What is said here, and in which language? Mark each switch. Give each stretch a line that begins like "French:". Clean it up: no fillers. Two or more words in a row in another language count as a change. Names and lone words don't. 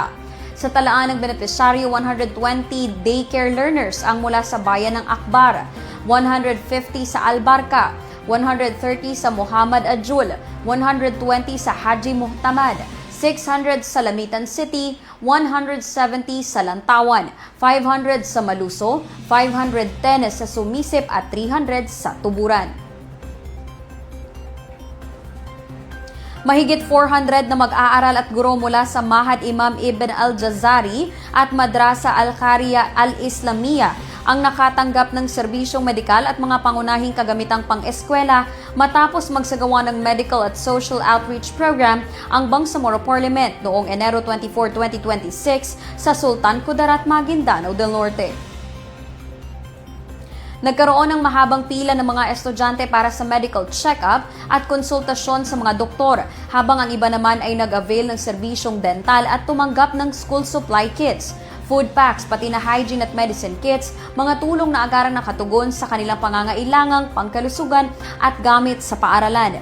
Filipino: Sa talaan ng benepisyaryo, 120 daycare learners ang mula sa bayan ng Akbar, 150 sa Albarca, 130 sa Muhammad Ajul, 120 sa Haji Muhtamad, 600 sa Lamitan City, 170 sa Lantawan, 500 sa Maluso, 510 sa Sumisip at 300 sa Tuburan. Mahigit 400 na mag-aaral at guro mula sa Mahad Imam Ibn Al-Jazari at Madrasa Al-Khariya Al-Islamiyya ang nakatanggap ng serbisyong medikal at mga pangunahing kagamitang pang-eskwela matapos magsagawa ng medical at
English: social outreach program
Filipino: ang Bangsamoro Parliament noong Enero 24, 2026 sa Sultan Kudarat, Maguindanao del Norte. Nagkaroon ng mahabang pila ng mga estudyante para sa
English: medical check-up
Filipino: at konsultasyon sa mga doktor, habang ang iba naman ay nag-avail ng serbisyong dental at tumanggap ng
English: school supply kits, food packs,
Filipino: pati na hygiene at
English: medicine kits,
Filipino: mga tulong na agarang nakatugon sa kanilang pangangailangang pangkalusugan at gamit sa paaralan.